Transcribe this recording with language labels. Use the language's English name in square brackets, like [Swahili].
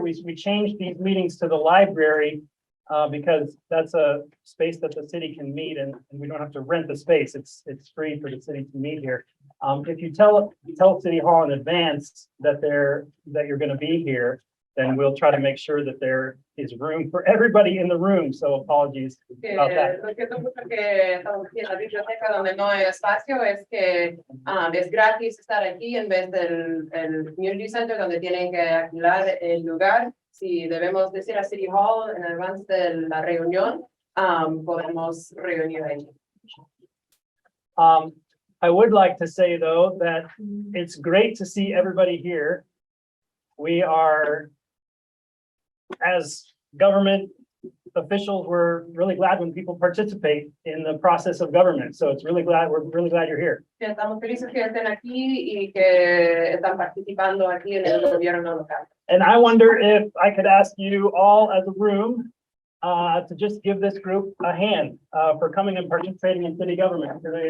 [English] We changed these meetings to the library because that's a space that the city can meet, and we don't have to rent the space. It's free for the city to meet here. If you tell City Hall in advance that you're going to be here, then we'll try to make sure that there is room for everybody in the room. So apologies about that. [Spanish] Lo siento mucho que estamos aquí en la biblioteca donde no hay espacio, es que es gratis estar aquí en vez del community center donde tienen que alquilar el lugar. Si debemos decir a City Hall en avance de la reunión, podemos reunir ahí. [English] I would like to say though that it's great to see everybody here. We are, as government officials, we're really glad when people participate in the process of government. So we're really glad you're here. [Spanish] Estamos felices que estén aquí y que están participando aquí en el gobierno local. [English] And I wonder if I could ask you all as a room to just give this group a hand for coming and participating in city government.